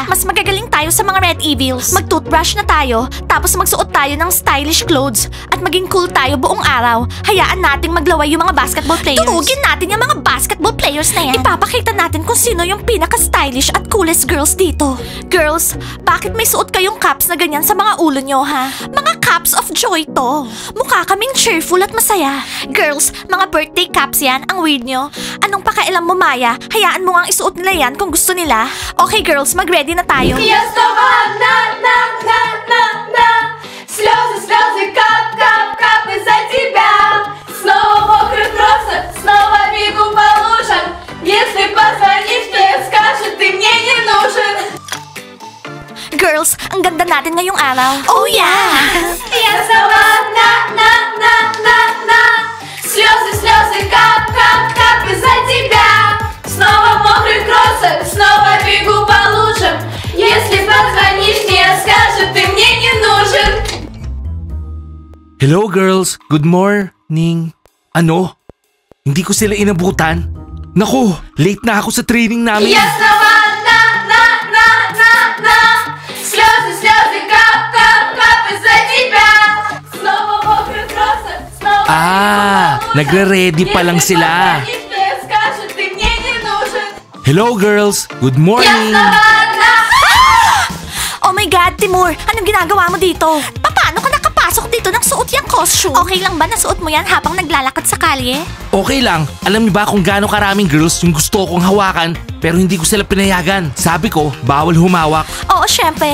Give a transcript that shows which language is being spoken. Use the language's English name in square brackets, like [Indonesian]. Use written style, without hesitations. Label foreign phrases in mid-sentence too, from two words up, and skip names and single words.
[Filipino] Mas magagaling tayo sa mga Red Evils. Mag-toothbrush na tayo, tapos magsuot tayo ng [English] stylish clothes [Filipino] at maging cool tayo buong araw. Hayaan nating maglaway yung mga [English] basketball players. [Filipino] Turugin natin yung mga [English] basketball players [Filipino] na yan. Ipapakita natin kung sino yung pinaka-stylish at [English] coolest girls [Filipino] dito. Girls, bakit may suot kayong caps na ganyan sa mga ulo nyo, ha? Mga [English] caps of joy [Filipino] to. Mukha kaming cheerful at masaya. Girls, mga [English] birthday caps [Filipino] yan. Ang weird nyo. Anong pakailam mo, Maya? Hayaan mo nga isuot nila yan kung gusto nila. [English] Okay, girls, [Filipino] mag-ready na tayo. [Russian] Я снова одна, на. Слезы, слезы, кап, кап, кап из-за тебя. Снова мокрый просто, снова бегу по лужам. Если позвонишь, то я скажу, ты мне не нужен. [Filipino] Girls, ang ganda natin ngayong araw. [English] Oh yeah! [Russian] Я снова одна, на. Слезы, слезы, кап, кап, кап из-за тебя. Снова мокрый кроссовок, снова бегу по лужам. Если позвонишь, мне скажут, ты мне не нужен. [English] Hello girls, good morning. [Filipino] Ano? Hindi ko sila inabutan? Naku, late na ako sa training namin. [Russian] Я снова одна, на. Слезы, слезы, кап, кап, кап из-за тебя. Снова мокрый кроссовок, снова [Filipino] nagre-ready pa lang sila. [Russian] скажут, ты мне не нужен. [English] Hello girls, good [Russian] Я [English] morning. [Russian] снова одна. [English] Oh my God, Timur! [Filipino] Anong ginagawa mo dito? Paano ka nakapasok dito ng suot yung costume? Okay lang ba na suot mo yan habang naglalakad sa kalye? Okay lang, alam niyo ba kung gaano karaming girls yung gusto kong hawakan pero hindi ko sila pinayagan. Sabi ko, bawal humawak. Oo, syempre.